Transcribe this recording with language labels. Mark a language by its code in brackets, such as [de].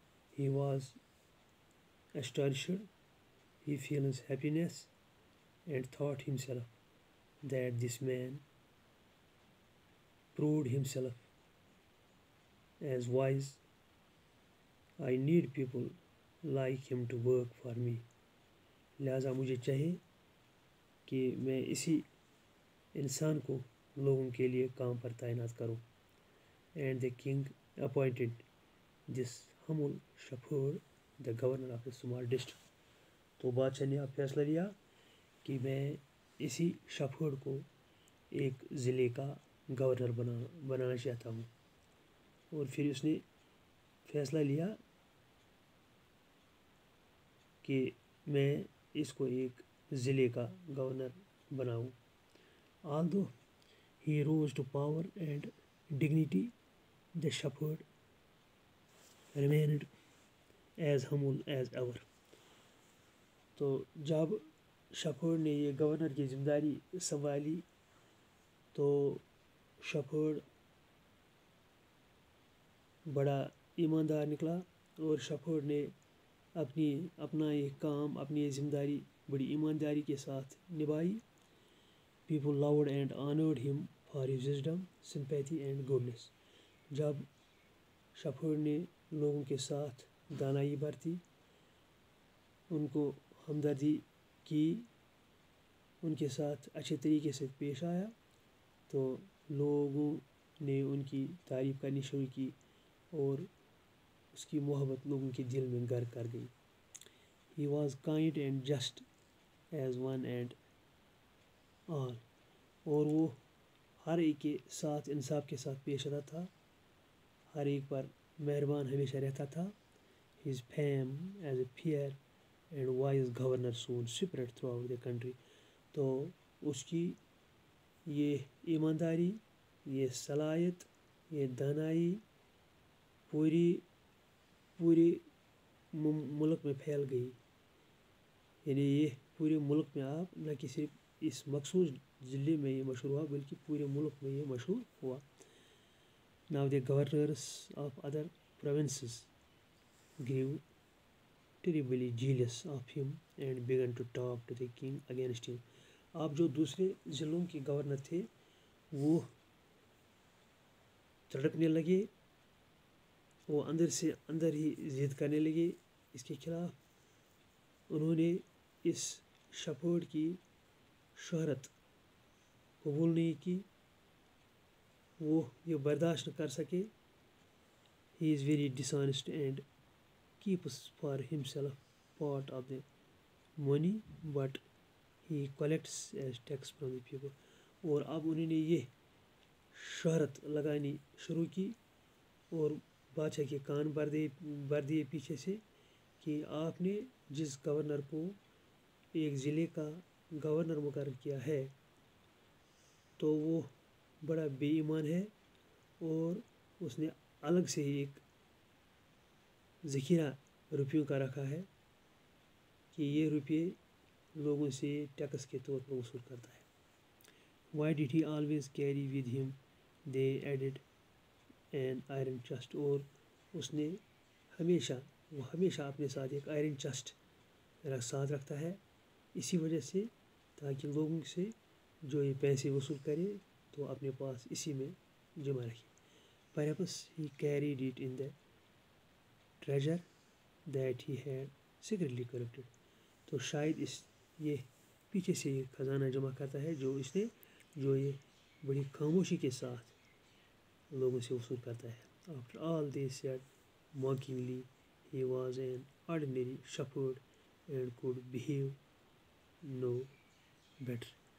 [en] He was astonished. He feels happiness and thought himself that this man proved himself as wise. I need people like him to work for me. [ur] لہذا مجھے چاہیے کہ میں اسی انسان کو لوگوں کے لیے کام پر تعینات کروں. [en] And the king appointed this humble shepherd the governor of a small district. [ur] تو بادشاہ نے اب فیصلہ لیا کہ میں اسی شفڑ کو ایک ضلع کا گورنر بنانا چاہتا ہوں. اور پھر اس نے فیصلہ لیا کہ میں اس کو ایک ضلع کا گورنر بناؤں. [en] Although he rose to power and dignity, the shepherd remained as humble as ever. [ur] تو جب شفڑ نے یہ گورنر کی ذمہ داری سنبھالی تو شفڑ بڑا ایماندار نکلا اور شفڑ نے اپنا یہ کام اپنی یہ ذمہ داری بڑی ایمانداری کے ساتھ نبھائی. [en] People loved and honored him for his wisdom, sympathy and goodness. [ur] جب شفڑ نے لوگوں کے ساتھ دانائی برتی، ان کو ہمدردی کی، ان کے ساتھ اچھے طریقے سے پیش آیا، تو لوگوں نے ان کی تعریف کرنی شروع کی اور اس کی محبت لوگوں کے دل میں گھر کر گئی. [en] He was kind and just as one and all. [ur] اور وہ ہر ایک کے ساتھ انصاف کے ساتھ پیش آتا تھا، ہر ایک پر مہربان ہمیشہ رہتا تھا. [en] His fame as a fair and wise governor soon spread throughout the country. [ur] تو اس کی یہ ایمانداری، یہ صلاحیت، یہ دانائی پورے ملک میں پھیل گئی. یعنی یہ پورے ملک میں آپ نہ کہ صرف اس مخصوص ضلع میں یہ مشہور ہوا بلکہ پورے ملک میں یہ مشہور ہوا. [en] Now the governors of other provinces grew terribly jealous of him and began to talk to the king against him. [ur] آپ جو دوسرے ضلعوں کے گورنر تھے وہ تڑپنے لگے، وہ اندر سے اندر ہی ضد کرنے لگے اس کے خلاف. انہوں نے اس شفڑ کی شہرت قبول نہیں کی، وہ یہ برداشت نہ کر سکے [en] He is very dishonest and keeps for himself part of the money, but he collects as tax from the people. [ur] اور اب انہوں نے یہ شہرت لگانی شروع کی اور بادشاہ کے کان بھر دیے پیچھے سے کہ آپ نے جس گورنر کو ایک ضلع کا گورنر مقرر کیا ہے تو وہ بڑا بے ایمان ہے اور اس نے الگ سے ہی ایک ذخیرہ روپیوں کا رکھا ہے کہ یہ روپیے لوگوں سے ٹیکس کے طور پر وصول کرتا ہے. [en] Why did he always carry with him? They added an iron chest. [ur] اور اس نے وہ ہمیشہ اپنے ساتھ ایک آئرن چسٹ ساتھ رکھتا ہے اسی وجہ سے تاکہ لوگوں سے جو یہ پیسے وصول کرے تو اپنے پاس اسی میں جمع رکھے. [en] Perhaps he carried it in the treasure that he had secretly collected. [ur] تو شاید یہ پیچھے سے یہ خزانہ جمع کرتا ہے جو یہ بڑی خاموشی کے ساتھ لوگوں سے وصول کرتا ہے. [en] After all they said mockingly he was an ordinary shepherd and could behave no better.